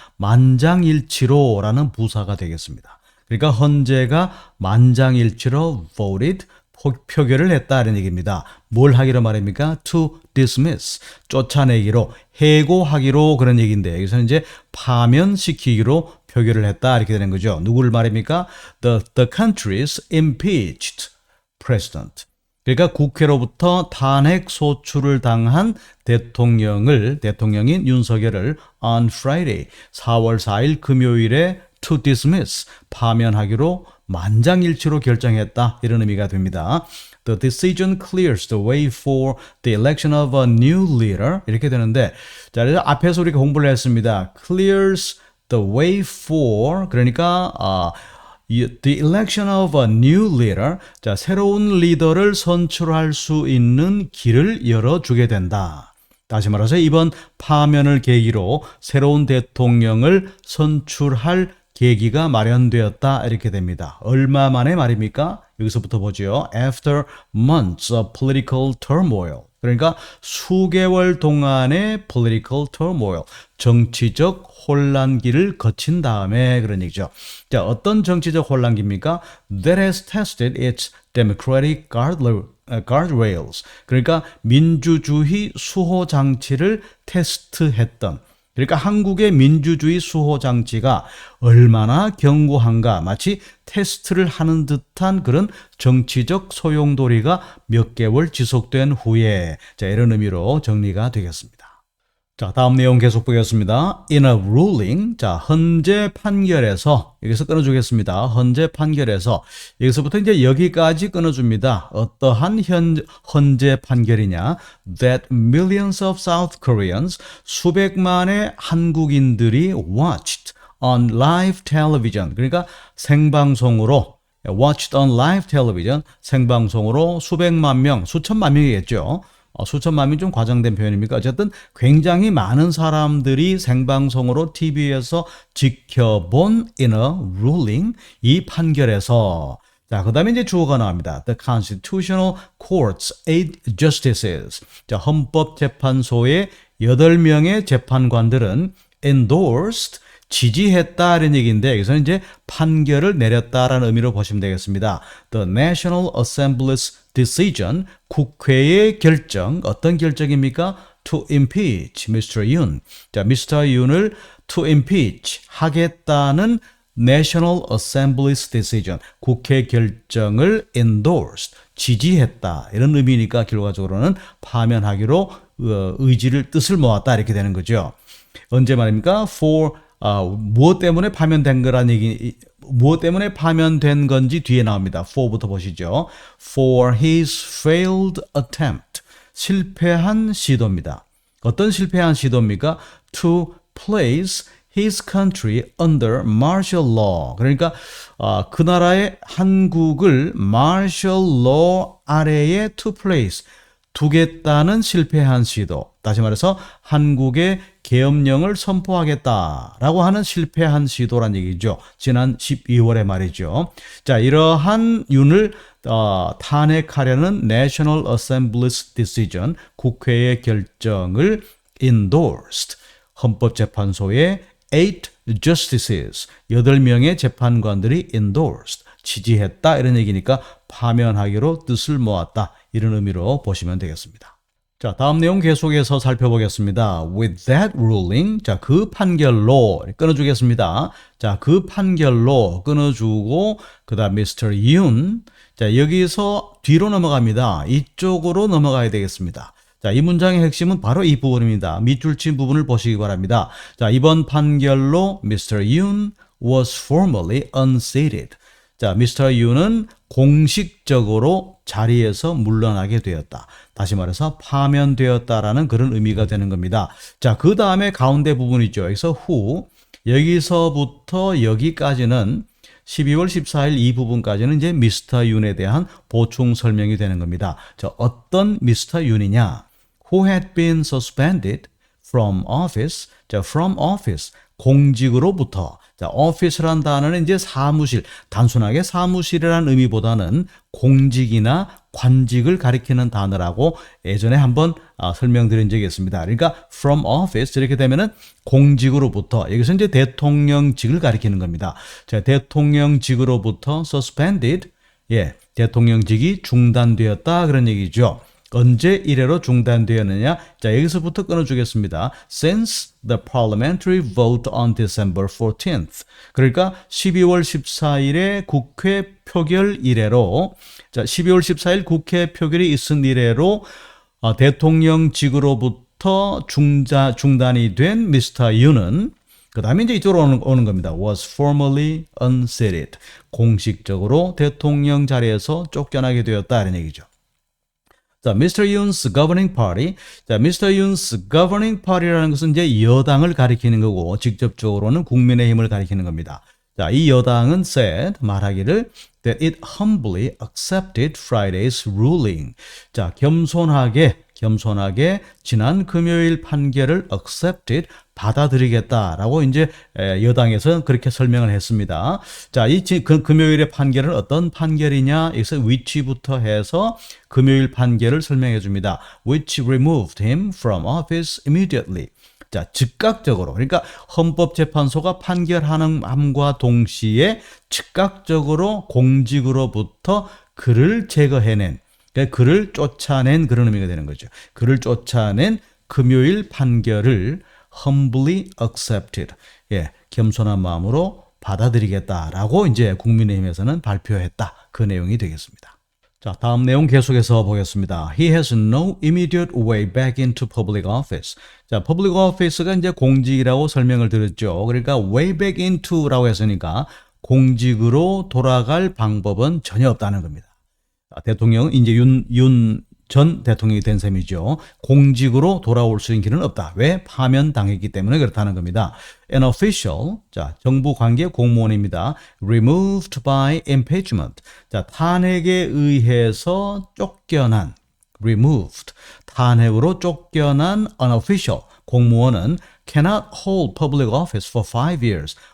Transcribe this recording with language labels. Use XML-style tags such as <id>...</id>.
<ko>만장일치로라는 부사가 되겠습니다. 그러니까 헌재가 만장일치로 voted 표결을 했다 이런 얘기입니다. 뭘 하기로 말입니까?</ko> <en>To dismiss</en> <ko>쫓아내기로 해고하기로 그런 얘기인데 여기서는 이제 파면시키기로 표결을 했다 이렇게 되는 거죠. 누구를 말입니까?</ko> <en>The country's impeached president.</en> <ko>그러니까 국회로부터 탄핵 소추를 당한 대통령인 윤석열을</ko> <en>on Friday</en> <ko>4월 4일 금요일에</ko> <en>to dismiss</en> <ko>파면하기로 만장일치로 결정했다 이런 의미가 됩니다.</ko> <en>The decision clears the way for the election of a new leader</en> <ko>이렇게 되는데 자 앞에서 우리가 공부를 했습니다.</ko> <en>clears the way for</en> <ko>그러니까</ko> <en>the election of a new leader</en> <ko>자 새로운 리더를 선출할 수 있는 길을 열어주게 된다. 다시 말해서 이번 파면을 계기로 새로운 대통령을 선출할 계기가 마련되었다 이렇게 됩니다. 얼마 만에 말입니까? 여기서부터 보죠.</ko> <en>After months of political turmoil.</en> <ko>그러니까 수개월 동안의</ko> <en>political turmoil.</en> <ko>정치적 혼란기를 거친 다음에 그런 얘기죠. 자, 어떤 정치적 혼란기입니까?</ko> <en>That has tested its democratic guardrails.</en> <ko>그러니까 민주주의 수호 장치를 테스트했던 그러니까 한국의 민주주의 수호 장치가 얼마나 견고한가 마치 테스트를 하는 듯한 그런 정치적 소용돌이가 몇 개월 지속된 후에 자 이런 의미로 정리가 되겠습니다. 자, 다음 내용 계속 보겠습니다.</ko> <en>In a ruling,</en> <ko>자, 헌재 판결에서, 여기서 끊어주겠습니다. 헌재 판결에서, 여기서부터 이제 여기까지 끊어줍니다. 어떠한 헌재 판결이냐?</ko> <en>That millions of South Koreans,</en> <ko>수백만의 한국인들이</ko> <en>watched on live television,</en> <ko>그러니까 생방송으로,</ko> <en>watched on live television,</en> <ko>생방송으로 수백만 명, 수천만 명이겠죠. 수천만 명이 좀 과장된 표현입니까? 어쨌든 굉장히 많은 사람들이 생방송으로 TV에서 지켜본</ko> <en>in a ruling,</en> <ko>이 판결에서. 자, 그 다음에 이제 주어가 나옵니다.</ko> <en>The Constitutional Court's 8 justices.</en> <ko>자, 헌법재판소의 8명의 재판관들은 endorsed, 지지했다 이런 얘기인데 여기서는 이제 판결을 내렸다라는 의미로 보시면 되겠습니다.</ko> <en>The National Assembly's decision,</en> <ko>국회의 결정, 어떤 결정입니까?</ko> <en>To impeach Mr. Yoon.</en> <ko>자, Mr. Yoon을 to impeach 하겠다는</ko> <en>National Assembly's decision,</en> <ko>국회 결정을 endorsed, 지지했다 이런 의미니까 결과적으로는 파면하기로 의지를 뜻을 모았다 이렇게 되는 거죠. 언제 말입니까? For 무엇 때문에 파면된 거란 얘기, 무엇 때문에 파면된 건지 뒤에 나옵니다.</ko> <en>for부터 보시죠. For his failed attempt.</en> <ko>실패한 시도입니다. 어떤 실패한 시도입니까?</ko> <en>To place his country under martial law.</en> <ko>그러니까 그 나라의 한국을</ko> <en>martial law</en> <ko>아래에 to place, 두겠다는 실패한 시도. 다시 말해서 한국의 계엄령을 선포하겠다라고 하는 실패한 시도란 얘기죠. 지난 12월에 말이죠. 자, 이러한 윤을 탄핵하려는</ko> <en>National Assembly's decision,</en> <ko>국회의 결정을 endorsed, 헌법재판소의 8 justices, 8명의 재판관들이 endorsed, 지지했다 이런 얘기니까 파면하기로 뜻을 모았다 이런 의미로 보시면 되겠습니다. 자, 다음 내용 계속해서 살펴보겠습니다.</ko> <en>With that ruling,</en> <ko>자, 그 판결로 끊어주겠습니다. 자, 그 판결로 끊어주고 그 다음 Mr. Yoon, 자, 여기서 뒤로 넘어갑니다. 이쪽으로 넘어가야 되겠습니다. 자, 이 문장의 핵심은 바로 이 부분입니다. 밑줄 친 부분을 보시기 바랍니다. 자, 이번 판결로 Mr.</ko> <en>Yoon was formally unseated.</en> <ko>자, Mr. Yoon은 공식적으로 자리에서 물러나게 되었다. 다시 말해서 파면되었다라는 그런 의미가 되는 겁니다. 자, 그 다음에 가운데 부분 있죠. 여기서 who, 여기서부터 여기까지는 12월 14일 이 부분까지는 이제 미스터 윤에 대한 보충 설명이 되는 겁니다. 자, 어떤 미스터 윤이냐?</ko> <en>Who had been suspended from office.</en> <ko>자, from office, 공직으로부터. 자, office란 단어는 이제 사무실, 단순하게 사무실이라는 의미보다는 공직이나 관직을 가리키는 단어라고 예전에 한번 설명드린 적이 있습니다. 그러니까 from office 이렇게 되면은 공직으로부터, 여기서 이제 대통령직을 가리키는 겁니다. 자, 대통령직으로부터 suspended, 예, 대통령직이 중단되었다 그런 얘기죠. 언제 이래로 중단되었느냐? 자, 여기서부터 끊어주겠습니다.</ko> <en>Since the parliamentary vote on December 14th.</en> <ko>그러니까 12월 14일에 국회 표결 이래로, 자, 12월 14일 국회 표결이 있은 이래로 대통령직으로부터 중단이 된 미스터 윤은 그 다음에 이제 이쪽으로 오는 겁니다.</ko> <en>was formally unseated.</en> <ko>공식적으로 대통령 자리에서 쫓겨나게 되었다 이런 얘기죠.</ko> <en>자, Mr. Yoon's governing party. 자, Mr. Yoon's governing party</en> <ko>라는 것은 이제 여당을 가리키는 거고 직접적으로는 국민의힘을 가리키는 겁니다.</ko> <en>자,</en> <ko>이 여당은</ko> <en>said,</en> <ko>말하기를</ko> <en>that it humbly accepted Friday's ruling.</en> <ko>자, 겸손하게 지난 금요일 판결을 accepted, 받아들이겠다라고 이제 여당에서 그렇게 설명을 했습니다. 자, 이 금요일의 판결은 어떤 판결이냐? 여기서 which부터 해서 금요일 판결을 설명해 줍니다.</ko> <en>Which removed him from office immediately.</en> <ko>자, 즉각적으로, 그러니까 헌법재판소가 판결하는 함과 동시에 즉각적으로 공직으로부터 그를 제거해낸, 그러니까 그를 쫓아낸 그런 의미가 되는 거죠. 그를 쫓아낸 금요일 판결을</ko> <en>humbly accepted,</en> <ko>예, 겸손한 마음으로 받아들이겠다라고 이제 국민의힘에서는 발표했다. 그 내용이 되겠습니다. 자, 다음 내용 계속해서 보겠습니다.</ko> <en>He has no immediate way back into public office.</en> <ko>자, public office가 이제 공직이라고 설명을 드렸죠. 그러니까 way back into라고 했으니까 공직으로 돌아갈 방법은 전혀 없다는 겁니다. 대통령 이제 윤 전 대통령이 된 셈이죠. 공직으로 돌아올 수 있는 길은 없다. 왜? 파면당했기 때문에 그렇다는 겁니다.</ko> <en>An official,</en> <ko>자, 정부 관계 공무원입니다.</ko> <en>Removed by impeachment.</en> <ko>자, 탄핵에 의해서 쫓겨난,</ko> <en>removed,</en> <ko>탄핵으로 쫓겨난</ko> <en>an official,</en> <ko>공무원은</ko> <en>cannot hold public office for 5 years.</en>